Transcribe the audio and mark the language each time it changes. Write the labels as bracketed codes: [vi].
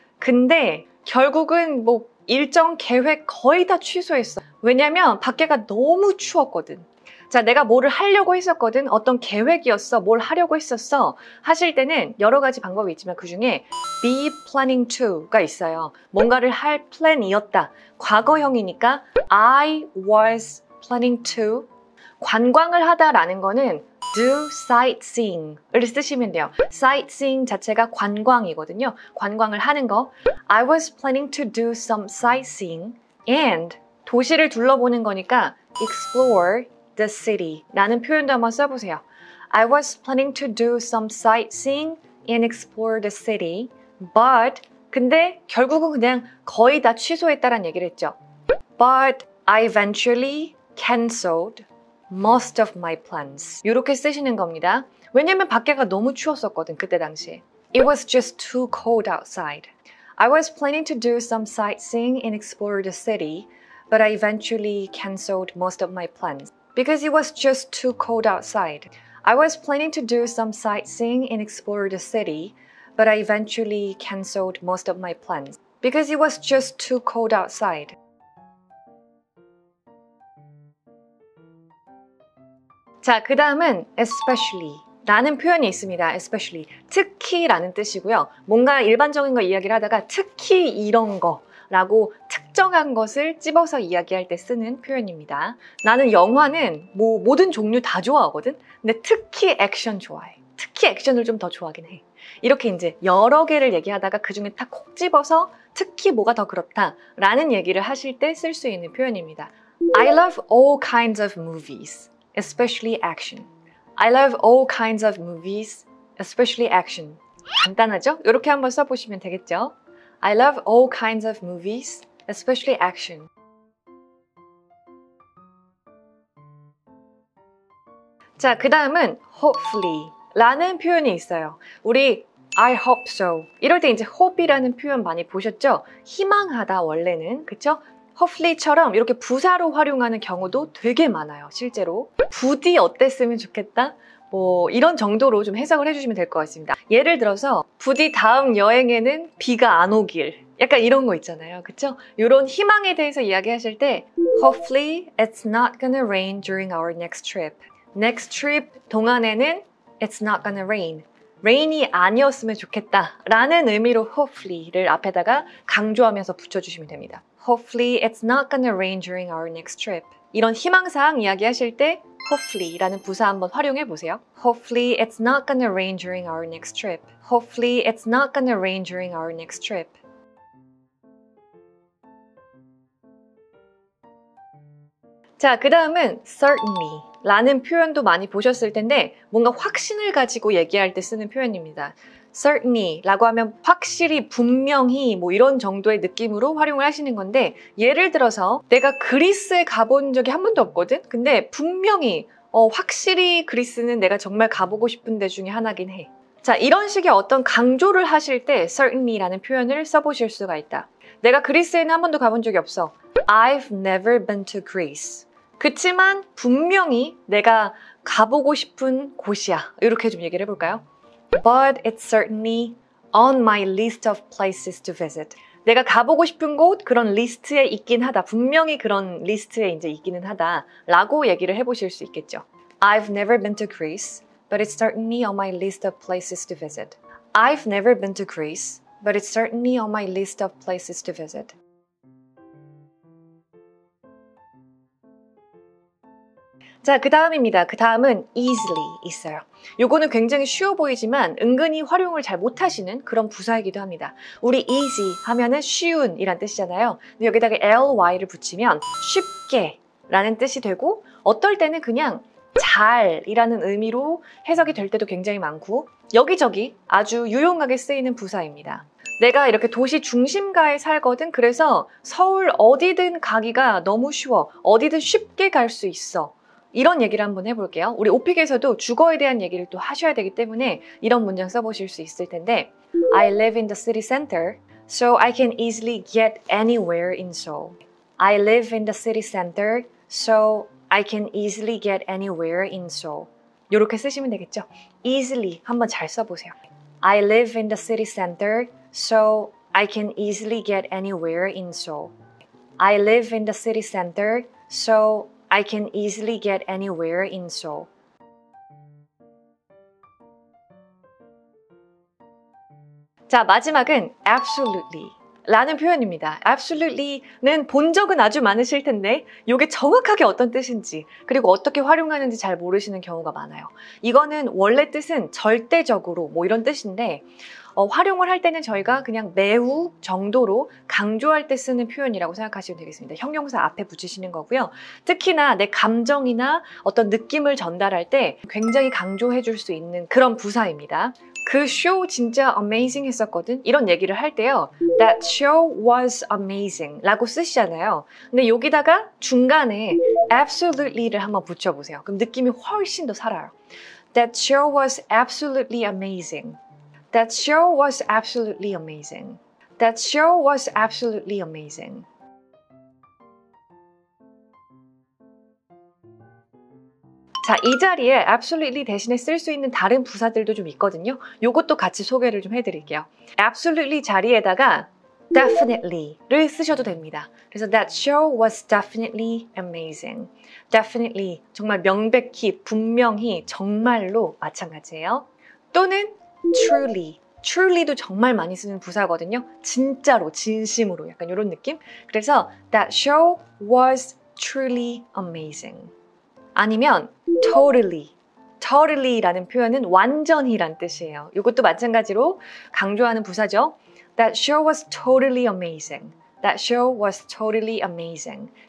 [ko] 근데 결국은 뭐 일정 계획 거의 다 취소했어. 왜냐면 밖에가 너무 추웠거든. 자, 내가 뭐를 하려고 했었거든. 어떤 계획이었어. 뭘 하려고 했었어. 하실 때는 여러 가지 방법이 있지만 그 중에 be planning to가 있어요. 뭔가를 할 플랜이었다. 과거형이니까 [en] I was planning to. [ko] 관광을 하다라는 거는 do sightseeing을 쓰시면 돼요. sightseeing 자체가 관광이거든요. 관광을 하는 거. [en] I was planning to do some sightseeing and [ko] 도시를 둘러보는 거니까 [en] explore the city [ko] 라는 표현도 한번 써보세요. [en] I was planning to do some sightseeing and explore the city, but [ko] 근데 결국은 그냥 거의 다 취소했다라는 얘기를 했죠. [en] But I eventually cancelled most of my plans. [ko] 이렇게 쓰시는 겁니다. 왜냐면 밖에가 너무 추웠었거든, 그때 당시에. [en] It was just too cold outside. I was planning to do some sightseeing and explore the city, but I eventually cancelled most of my plans. Because it was just too cold outside. I was planning to do some sightseeing and explore the city, but I eventually cancelled most of my plans. Because it was just too cold outside. [ko] 자, 그 다음은 especially 라는 표현이 있습니다. especially. 특히 라는 뜻이고요. 뭔가 일반적인 거 이야기를 하다가 특히 이런 거 라고 특정한 것을 집어서 이야기할 때 쓰는 표현입니다. 나는 영화는 뭐 모든 종류 다 좋아하거든? 근데 특히 액션 좋아해. 특히 액션을 좀 더 좋아하긴 해. 이렇게 이제 여러 개를 얘기하다가 그 중에 딱 콕 집어서 특히 뭐가 더 그렇다 라는 얘기를 하실 때 쓸 수 있는 표현입니다. [en] I love all kinds of movies, especially action. I love all kinds of movies, especially action. [ko] 간단하죠? 이렇게 한번 써보시면 되겠죠? [en] I love all kinds of movies, especially action. [ko] 자, 그 다음은 hopefully 라는 표현이 있어요. 우리 I hope so 이럴 때 이제 hope이라는 표현 많이 보셨죠? 희망하다 원래는, 그쵸? hopefully처럼 이렇게 부사로 활용하는 경우도 되게 많아요, 실제로. 부디 어땠으면 좋겠다? 뭐 이런 정도로 좀 해석을 해주시면 될 것 같습니다. 예를 들어서 부디 다음 여행에는 비가 안 오길, 약간 이런 거 있잖아요, 그쵸? 이런 희망에 대해서 이야기하실 때 [en] Hopefully it's not gonna rain during our next trip. Next trip [ko] 동안에는 [en] it's not gonna rain. [ko] rain이 아니었으면 좋겠다 라는 의미로 hopefully를 앞에다가 강조하면서 붙여주시면 됩니다. [en] Hopefully it's not gonna rain during our next trip. [ko] 이런 희망사항 이야기하실 때 hopefully 라는 부사 한번 활용해 보세요. [en] Hopefully it's not gonna rain during our next trip. Hopefully it's not gonna rain during our next trip. [ko] 자, 그 다음은 certainly 라는 표현도 많이 보셨을 텐데 뭔가 확신을 가지고 얘기할 때 쓰는 표현입니다. certainly 라고 하면 확실히, 분명히 뭐 이런 정도의 느낌으로 활용을 하시는 건데, 예를 들어서 내가 그리스에 가본 적이 한 번도 없거든? 근데 분명히 확실히 그리스는 내가 정말 가보고 싶은 데 중에 하나긴 해. 자, 이런 식의 어떤 강조를 하실 때 certainly 라는 표현을 써보실 수가 있다. 내가 그리스에는 한 번도 가본 적이 없어. [en] I've never been to Greece. [ko] 그치만 분명히 내가 가보고 싶은 곳이야. 이렇게 좀 얘기를 해볼까요? [en] But it's certainly on my list of places to visit. [ko] 내가 가보고 싶은 곳, 그런 리스트에 있긴 하다. 분명히 그런 리스트에 이제 있기는 하다. 라고 얘기를 해보실 수 있겠죠. [en] I've never been to Greece, but it's certainly on my list of places to visit. I've never been to Greece, but it's certainly on my list of places to visit. [ko] 자, 그 다음입니다. 그 다음은 easily 있어요. 요거는 굉장히 쉬워 보이지만 은근히 활용을 잘 못하시는 그런 부사이기도 합니다. 우리 easy 하면은 쉬운 이란 뜻이잖아요. 근데 여기다가 ly를 붙이면 쉽게 라는 뜻이 되고, 어떨 때는 그냥 잘이라는 의미로 해석이 될 때도 굉장히 많고, 여기저기 아주 유용하게 쓰이는 부사입니다. 내가 이렇게 도시 중심가에 살거든. 그래서 서울 어디든 가기가 너무 쉬워. 어디든 쉽게 갈 수 있어. 이런 얘기를 한번 해볼게요. 우리 오픽에서도 주거에 대한 얘기를 또 하셔야 되기 때문에 이런 문장 써보실 수 있을 텐데, [en] I live in the city center, so I can easily get anywhere in Seoul. I live in the city center, so I can easily get anywhere in Seoul. [ko] 이렇게 쓰시면 되겠죠? easily 한번 잘 써보세요. [en] I live in the city center, so I can easily get anywhere in Seoul. I live in the city center, so I can easily get anywhere in Seoul. [ko] 자, 마지막은 absolutely 라는 표현입니다. absolutely는 본 적은 아주 많으실 텐데 이게 정확하게 어떤 뜻인지, 그리고 어떻게 활용하는지 잘 모르시는 경우가 많아요. 이거는 원래 뜻은 절대적으로 뭐 이런 뜻인데 활용을 할 때는 저희가 그냥 매우 정도로 강조할 때 쓰는 표현이라고 생각하시면 되겠습니다. 형용사 앞에 붙이시는 거고요. 특히나 내 감정이나 어떤 느낌을 전달할 때 굉장히 강조해 줄 수 있는 그런 부사입니다. 그 쇼 진짜 amazing 했었거든? 이런 얘기를 할 때요. [en] That show was amazing [ko] 라고 쓰시잖아요. 근데 여기다가 중간에 absolutely를 한번 붙여보세요. 그럼 느낌이 훨씬 더 살아요. [en] That show was absolutely amazing. That show was absolutely amazing. That show was absolutely amazing. [ko] 자, 이 자리에 absolutely 대신에 쓸 수 있는 다른 부사들도 좀 있거든요. 요것도 같이 소개를 좀 해드릴게요. absolutely 자리에다가 definitely를 쓰셔도 됩니다. 그래서 [en] that show was definitely amazing. [ko] definitely 정말 명백히, 분명히, 정말로 마찬가지예요. 또는 truly. truly도 정말 많이 쓰는 부사거든요. 진짜로, 진심으로 약간 이런 느낌? 그래서 [en] that show was truly amazing. [ko] 아니면 totally. totally라는 표현은 완전히란 뜻이에요. 이것도 마찬가지로 강조하는 부사죠. [en] That show was totally amazing. That show was totally amazing.